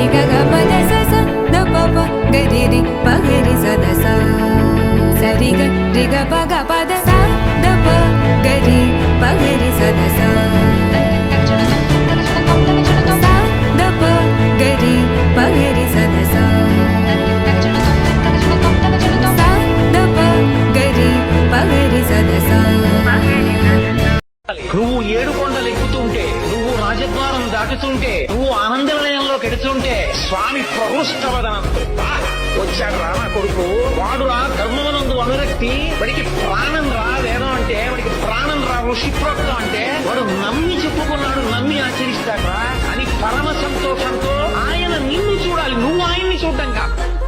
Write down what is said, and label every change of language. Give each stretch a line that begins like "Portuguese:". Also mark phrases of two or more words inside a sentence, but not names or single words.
Telugu: ग ग पद स स द प प गरि रि पगरि सदस सरि ग रि ग प ग पद स द प गरि पगरि सदस स द प गरि पगरि सदस स द प गरि पगरि सदस నువ్వు ఏడు కొండలు ఎక్కుతుంటే నువ్వు రాజద్వారం దాటుతుంటే నువ్వు ఆనంద నిలయంలో కెడుతుంటే స్వామి ప్రహృష్టవదనంతో వచ్చాడు రా నా కొడుకు వాడు రా ధర్మవనందు అనురక్తి వాడికి ప్రాణం రా వేదం అంటే వాడికి ప్రాణం రా ఋషిప్రోక్తం అంటే వాడు నమ్మి చెప్పుకున్నాడు నమ్మి ఆచరిస్తాడు రా అని పరమ సంతోషంతో ఆయన నిన్ను చూడాలి నువ్వు ఆయన్ని చూడడం కాదు